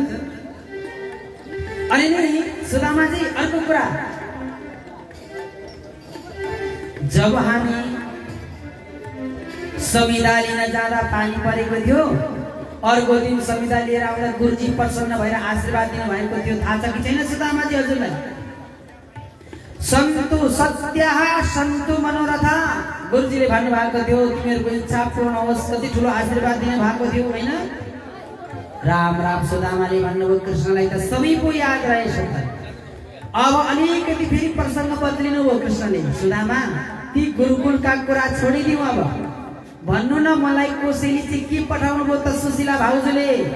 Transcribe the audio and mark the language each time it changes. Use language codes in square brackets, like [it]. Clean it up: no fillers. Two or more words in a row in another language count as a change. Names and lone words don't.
[ne] अनि नि सुदामाजी अर्को कुरा, जब हामी संविदा लिन जाँदा पानी परेको थियो, अर्को दिन संविदा लिएर आउँदा गुरुजी प्रसन्न भएर आशीर्वाद दिनु भएको थियो। थाहा छ कि छैन सुदामाजी हजुरलाई? [sa] सन्तु सत्यः सन्तु मनोरथा [ne] गुरुजीले भन्नुभएको थियो तिमीहरूको इच्छा पूर्ण होस्। कति ठुलो आशीर्वाद दिनु भएको थियो होइन? राम राम। सुदामाले भन्नुभयो कृष्णलाई त सबै पो याद रहेछ त। अब अलिकति फेरि प्रसङ्ग बदलिनु भयो कृष्णले। सुदामा ती गुरुकुलका कुरा छोडिदिउँ, अब भन्नु न मलाई कोसेली चाहिँ के पठाउनु भयो त सुशीला भाउजूले?